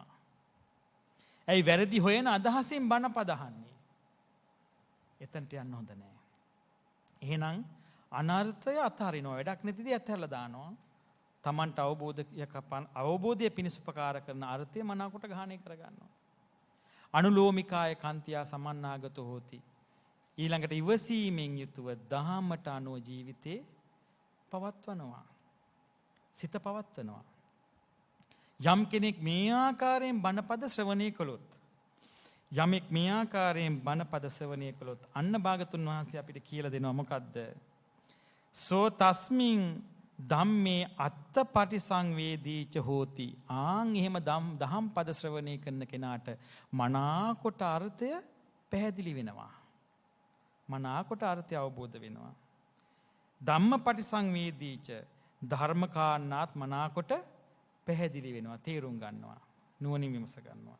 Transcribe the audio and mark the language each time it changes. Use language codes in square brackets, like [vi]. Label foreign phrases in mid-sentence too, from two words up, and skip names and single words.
[si] ඇයි වැරදි හොයන අදහසින් බණ පද අහන්නේ? එතනට යන්න හොඳ නැහැ. එහෙනම් අනර්ථය අත්හරිනවා. වැඩක් නැතිදී අත්හැරලා දානවා. තමන්ට අවබෝධය පිණිස උපකාර කරන අර්ථය මනාකොට ග්‍රහණය කරගන්නවා. [pi] අනුලෝමිකාය කන්තියා සමන්නාගතෝ හෝති. [si] ඊළඟට ඉවසීමෙන් යුතුව දහමට අනුව ජීවිතේ පවත්වනවා. සිත පවත්වනවා. යම් කෙනෙක් මේ ආකාරයෙන් බණපද ශ්‍රවණය කළොත් යමෙක් මේ ආකාරයෙන් බණපද ශ්‍රවණය කළොත් අන්න භාගතුන් වහන්සේ අපිට කියලා දෙනවා මොකද්ද? [pi] සෝ තස්මින් ධම්මේ අත්ත පටිසංවේදීච හෝති. [si] ආන් එහෙම දහම් පද ශ්‍රවණය කරන කෙනාට මනාකොට අර්ථය පැහැදිලි වෙනවා. මනාකොට අර්ථය අවබෝධ වෙනවා. [pi] ධම්ම පටිසංවේදීච [si] ධර්මකාරණාත් මනාකොට පැහැදිලි වෙනවා, තේරුම් ගන්නවා, නුවණින් විමස ගන්නවා.